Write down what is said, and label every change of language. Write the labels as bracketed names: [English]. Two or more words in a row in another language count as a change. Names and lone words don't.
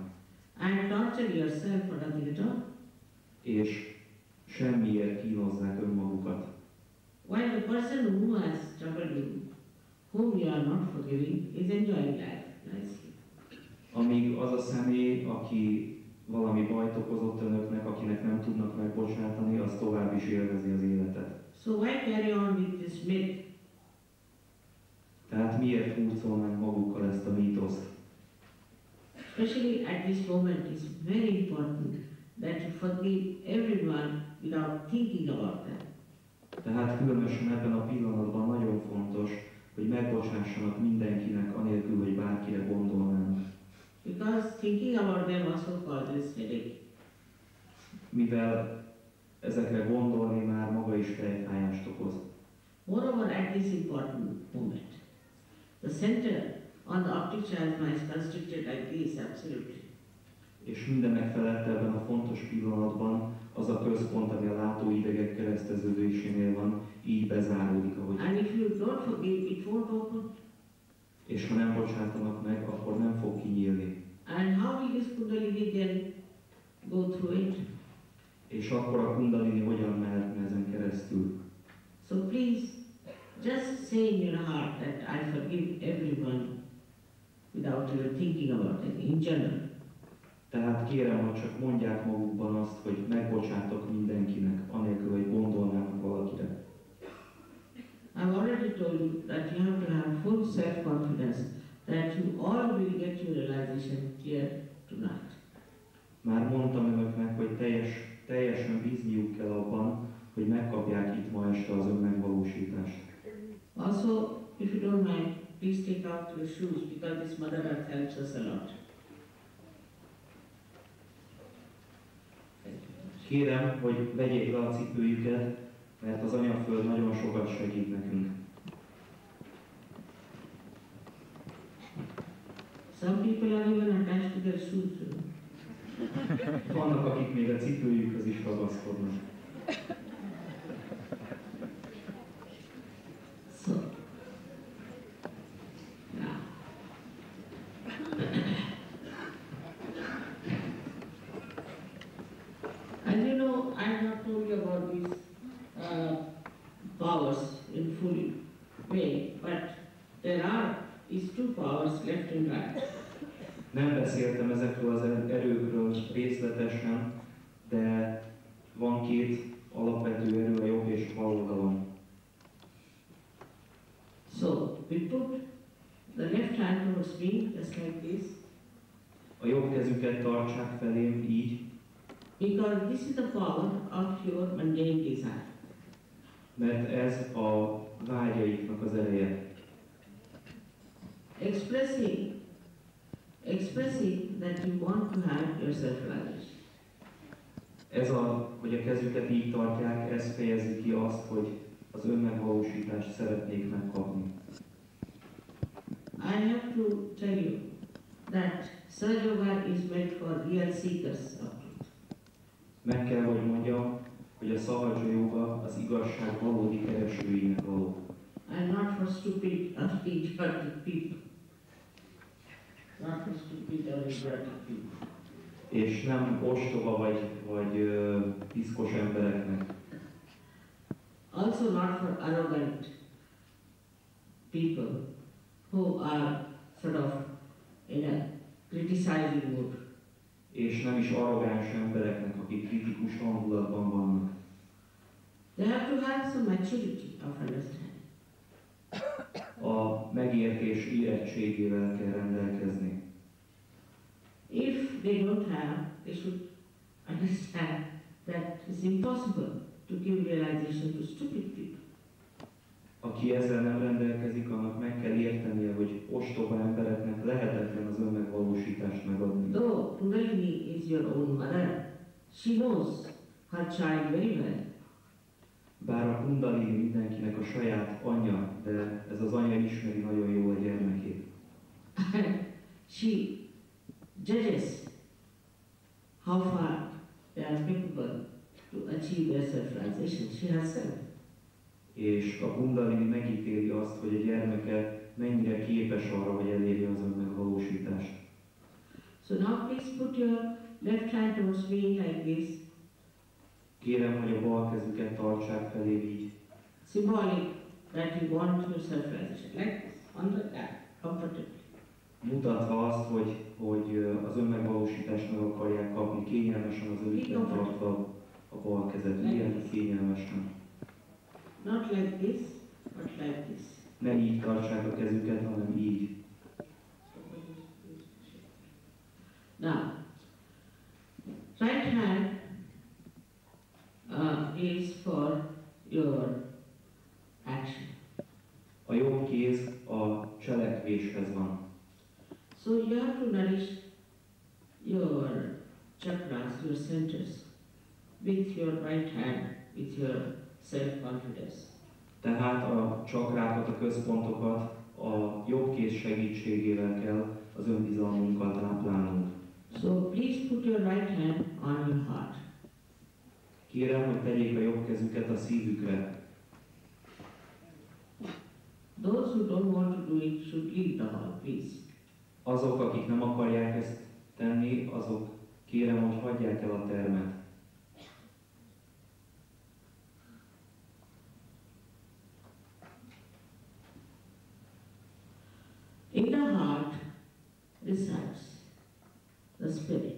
[English] And torture yourself for nothing at all. [Hungarian] És semmiért kínozzák önmagukat. [English] While the person who has troubled you, whom you are not forgiving, is enjoying life nicely. [Hungarian] Amíg az a személy, aki valami bajt okozott önöknek, akinek nem tudnak megbocsátani, az tovább is élvezi az életet. [English] So why carry on with this myth? [Hungarian] Tehát miért hurcolnánk magukkal ezt a mítoszt? [English] Especially at this moment, it's very important that you forgive everyone without thinking about them. [Hungarian] Tehát különösen ebben a pillanatban nagyon fontos, hogy megbocsássanak mindenkinek, anélkül, hogy bárkire gondolnának. [English] Because thinking about them also causes headache. [Hungarian] Mivel ezekre gondolni már maga is fejfájást okoz. [English] Moreover, at this important moment, the center on the optic chiasma is constructed like this, absolutely. [Hungarian] És mindenek felett ebben a fontos pillanatban az a központ, ami a látóidegek kereszteződésénél van, így bezáródik, ahogy. [English] And if you don't forgive, it won't open. [Hungarian] És ha nem bocsátanak meg, akkor nem fog kinyílni. [English] And how will this Kundalini then go through it? [Hungarian] És akkor a kundalini hogyan mehetne ezen keresztül? [English] So please, just say in your heart that I forgive everyone without even thinking about it, in general. [Hungarian] Tehát kérem, hogy csak mondják magukban azt, hogy megbocsátok mindenkinek, anélkül, hogy gondolnának valakire. [English] I've already told you that you have to have full self-confidence that you all will get your realization here tonight. [Hungarian] Már mondtam önöknek, hogy teljesen bízniuk kell abban, hogy megkapják itt ma este az önmegvalósítást. [English] Also, if you don't mind, please take out your shoes because this Mother Earth helps us a lot. [Hungarian] Kérem, hogy vegyék le a cipőjüket, mert az Anyaföld nagyon sokat segít nekünk. [English] Some people are even attached to their shoes. [Hungarian] Vannak, akik még a cipőjükhöz is ragaszkodnak. [English] So, now, as you know, I have not told you about these powers in full way, but there are these two powers left and right. [Hungarian] Nem beszéltem ezekről az erőkről részletesen, de van két alapvető erő, a jobb és a bal oldalon. [English] So, we put the left hand towards me, just like this, [Hungarian] A jobb kezüket tartsák felém így, [English] because this is the power of your mundane desire. [Hungarian] mert ez a vágyaiknak az ereje. [English] Expressing that you want to have your self-realization. [Hungarian] Ez hogy a kezüket így tartják, ez fejezi ki azt, hogy az önmegvalósítást szeretnék megkapni. [English] I have to tell you that Sahaja Yoga is meant for real seekers of truth. [Hungarian] Meg kell, hogy mondjam, hogy a Sahaja Yoga az igazság valódi keresőinek való. [English] And not for stupid, idiotic people. Not for stupid or idiotic people. [Hungarian] És nem ostoba vagy piszkos embereknek. [English] Also not for arrogant people who are sort of in a criticizing mood. [Hungarian] És nem is arrogáns embereknek, akik kritikus hangulatban vannak. [English] They have to have some maturity of understanding. [Hungarian] A megértés érettségével kell rendelkezni. [English] If they don't have, they should understand that it's impossible to give realization to stupid people. [Hungarian] Aki ezzel nem rendelkezik, annak meg kell értenie, hogy ostoba embereknek lehetetlen az önmegvalósítást megadni. [English] Though Kundalini is your own mother, she knows her child very well. [Hungarian] Bár a Kundalini mindenkinek a saját anyja, de ez az anya ismeri nagyon jól a gyermekét. [English] She judges how far they are capable to achieve their self-realization. She herself. [Hungarian] És a Kundalini megítéli azt, hogy a gyermeke mennyire képes arra, hogy elérje az önmegvalósítást. [English] So now please put your left hand towards me like this. [Hungarian] Kérem, hogy a bal kezüket tartsák felé így. [English] Symbolic that you want your self-realization. Like this, on the lap, comfortably. [Hungarian] Mutatva azt, hogy az önmegvalósítást meg akarják kapni, kényelmesen az övikben tartva a bal kezet. Ilyen kényelmesen. [English] Not like this, but like this. [Hungarian] Ne így tartsák a kezüket, hanem így. [English] Now, right hand is for your action. [Hungarian] A jobb kéz a cselekvéshez van. [English] So you have to nourish your chakras, your centers, with your right hand, with your self-confidence. [Hungarian] Tehát a csakrákat, a központokat a jobb kéz segítségével kell az önbizalmunkkal táplálnunk. [English] So please put your right hand on your heart. [Hungarian] Kérem, hogy tegyék a jobb kezüket a szívükre. [English] Those who don't want to do it should leave the hall, please. [Hungarian] Azok, akik nem akarják ezt tenni, azok kérem, hogy hagyják el a termet. [English] In the heart resides the spirit.